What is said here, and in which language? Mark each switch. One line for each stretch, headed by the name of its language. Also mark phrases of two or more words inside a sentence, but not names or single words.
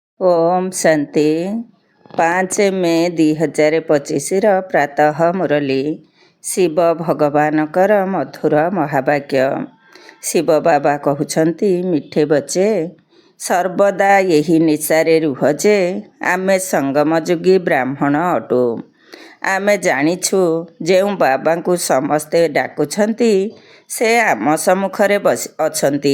Odia: ଓମ୍ ଶାନ୍ତି 5 ମେ 2025 ପ୍ରାତଃ ମୁରଲୀ ଶିବ ଭଗବାନଙ୍କର ମଧୁର ମହାବାକ୍ୟ। ଶିବ ବାବା କହୁଛନ୍ତି,
Hindi: मिठे बच्चे
Odia: ସର୍ବଦା ଏହି ନିଶାରେ ରୁହ ଯେ ଆମେ ସଙ୍ଗମଯୁଗୀ ବ୍ରାହ୍ମଣ ଅଟୁ। ଆମେ ଜାଣିଛୁ ଯେଉଁ ବାବାଙ୍କୁ ସମସ୍ତେ ଡାକୁଛନ୍ତି ସେ ଆମ ସମ୍ମୁଖରେ ଅଛନ୍ତି।